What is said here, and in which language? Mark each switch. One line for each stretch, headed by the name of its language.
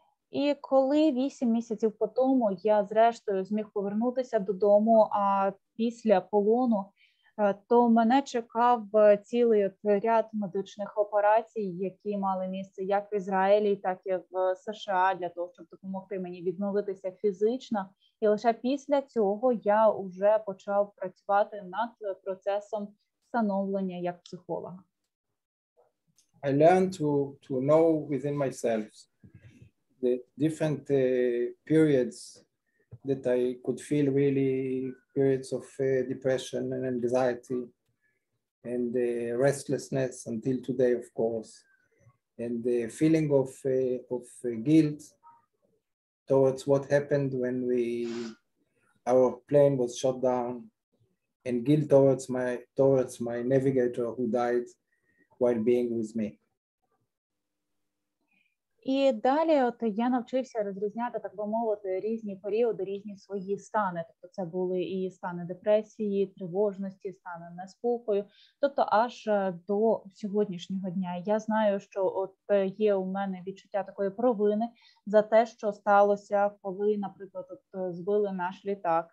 Ukrainian: І коли 8 місяців по тому я зрештою зміг повернутися додому, а після полону, то мене чекав цілий ряд медичних операцій, які мали місце як в Ізраїлі, так і в США, для того, щоб допомогти мені відновитися фізично. І лише після цього я вже почав працювати над процесом становлення як психолога.
English: I learned to know within myself the different periods that I could feel really periods of depression and anxiety and restlessness until today, of course, and the feeling of guilt towards what happened when our plane was shot down, and guilt towards my navigator who died while being with me.
Ukrainian: І далі от я навчився розрізняти, так би мовити, різні періоди, різні свої стани. Тобто це були і стани депресії, тривожності, стани неспокою, тобто аж до сьогоднішнього дня. Я знаю, що от є у мене відчуття такої провини за те, що сталося, коли, наприклад, от збили наш літак.